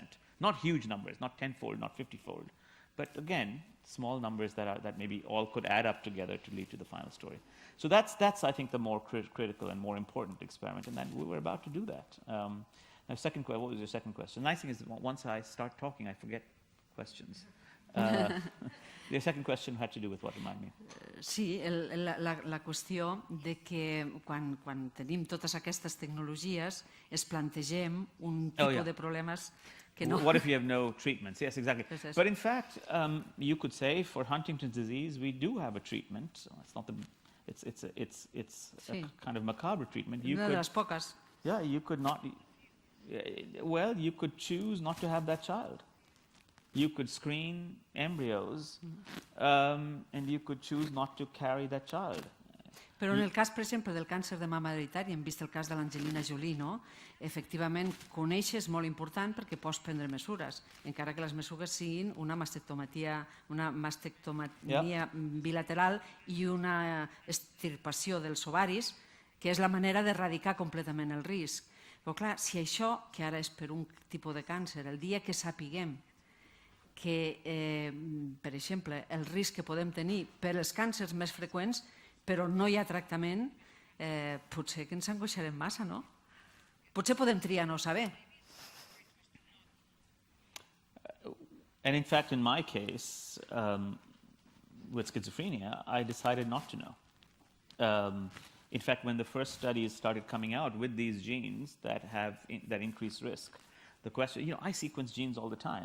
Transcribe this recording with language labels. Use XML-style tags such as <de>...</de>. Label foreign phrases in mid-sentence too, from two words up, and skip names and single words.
<en>Not huge numbers, not tenfold, not 50-fold. But again, small numbers that maybe all could add up together to lead to the final story. So that's I think, the more critical and more important experiment, and then we were about to do that. Now, what was your second question? The nice thing is that once I start talking, I forget questions. The second question had to do with what, remind me?</en> <ca>Sí, la qüestió de que quan tenim totes aquestes tecnologies es plantegem un tipus de problemes que no...</ca> <en>What if you have no treatments? Yes, exactly. Yes. But in fact, you could say for Huntington's disease, we do have a treatment. So it's not a kind of macabre treatment.</en> <ca>Una de les poques.</ca> <en>Yeah, you could not... Well, you could choose not to have that child. You could screen embryos, and you could choose not to carry that child.</en> <ca>Però en el cas, per exemple, del càncer de mama hereditari, hem vist el cas de l'Angelina Jolie, no? Efectivament, conèixer és molt important perquè pots prendre mesures, encara que les mesures siguin una mastectomia bilateral i una extirpació dels ovaris, que és la manera d'erradicar completament el risc. Però clar, si això, que ara és per un tipus de càncer, el dia que sapiguem que, per exemple, el risc que podem tenir per als càncers més freqüents, però no hi ha tractament, potser que ens angoixarem massa, no? Potser podem triar no saber.</ca> <en>And in fact, in my case, with schizophrenia, I decided not to know. In fact, when the first studies started coming out with these genes that increase risk, the question, you know, I sequence genes all the time.</en>